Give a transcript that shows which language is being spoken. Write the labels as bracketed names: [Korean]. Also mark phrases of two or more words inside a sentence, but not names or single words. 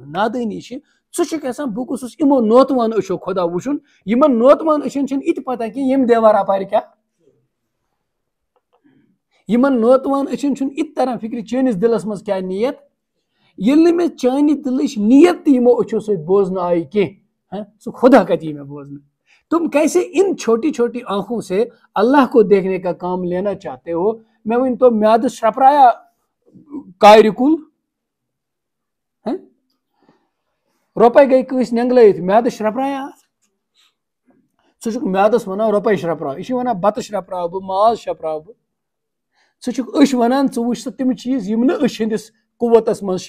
[Kashmiri] نادٲنی چھِ ژٕ چھُکھ یژھان بہٕ گوٚژھُس یِمو نوتوان أچھو خۄدا وٕچھُن, یِمن نوتوان أچھن چھنہٕ یہِ تہِ پتہ کینٛہہ ییٚمہِ دیوار اپارِ کیٛاہ, یِمن نوتوان أچھن چھُنہٕ یہِ تہِ تران فِکرِ چٲنِس دِلس منٛز کیٛاہ نیت. ییٚلہِ نہٕ مےٚ چانہِ دِلٕچ نیت تہِ یِمو أچھو سۭتۍ بوزنہٕ آیہِ کینٛہہ, سُہ خۄدا کَتہِ یی مےٚ بوزنہٕ. [Urdu] تم کیسے ان چھوٹی چھوٹی آنکھوں سے اللہ کو دیکھنے کا کام لینا چاہتے ہو. [Kashmiri] مےٚ ؤنۍ تو میادس شرپرایا کارِ کُل, رۄپے گٔے کٲنٛسہِ نینٛگلٲیِتھ میادس شرپرایا اَتھ. ژٕ چھُکھ میادس وَنان رۄپے شرپراو, یہِ چھِ وَنان بتہٕ شرپراو بہٕ, ماز شرپراو بہٕ. ژٕ چھُکھ أچھ وَنان ژٕ وٕچھ سا تِم چیٖز یِم نہٕ أچھ ہٕنٛدِس قوتس منٛز چھِ.